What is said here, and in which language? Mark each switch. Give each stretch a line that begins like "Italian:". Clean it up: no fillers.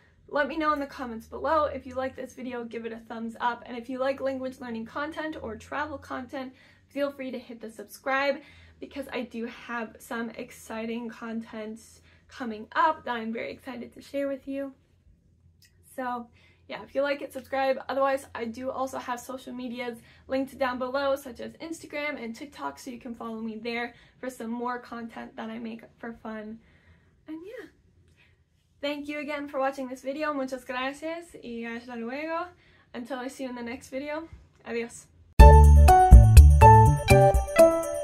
English: Let me know in the comments below. If you like this video, give it a thumbs up, and if you like language learning content or travel content, feel free to hit the subscribe, because I do have some exciting content coming up that I'm very excited to share with you. So yeah, if you like it, subscribe. Otherwise, I do also have social medias linked down below, such as Instagram and TikTok, so you can follow me there for some more content that I make for fun. And yeah, thank you again for watching this video.
Spanish: Muchas gracias y hasta luego.
English: Until I see you in the next video, adios.